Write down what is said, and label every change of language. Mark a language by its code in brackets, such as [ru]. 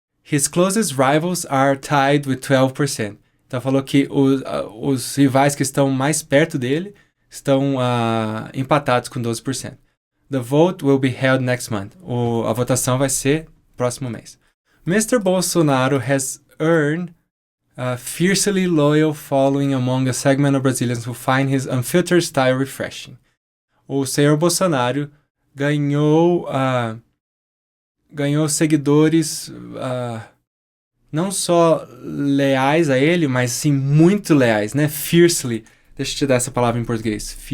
[en] His closest rivals are tied with 12%. [pt] Então falou que os rivais que estão mais perto dele estão empatados com 12%. [en] The vote will be held next month. [pt] A votação vai ser próximo mês. [en] Mr. Bolsonaro has earned a fiercely loyal following among a segment of Brazilians who find his unfiltered style refreshing. [pt] O senhor Bolsonaro ganhou seguidores não só leais a ele, mas sim muito leais, né? Fiercely. Deixa eu te dar essa palavra em português.